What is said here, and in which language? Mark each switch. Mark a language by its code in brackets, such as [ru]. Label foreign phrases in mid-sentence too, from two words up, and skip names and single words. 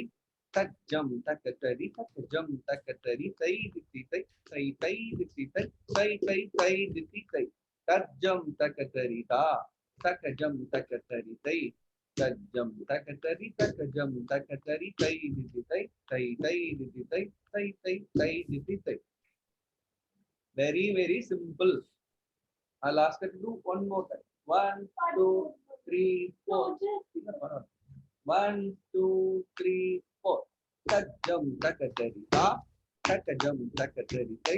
[en] Tajjam takatari takajam takatari tai diditai. Tai tai diditai. Tai tai tai diditai. Tajjam takatarita. Takajam takataritai. Tajjam takatari takajam takatari tai diditai. Tai tai diditai. Tai tai tai diditai. Very, very simple. I'll ask her to do one more time. 1, 2, 3, 4. 1, 2, 3, 4. Tajjam takatarita. Takajam takataritai.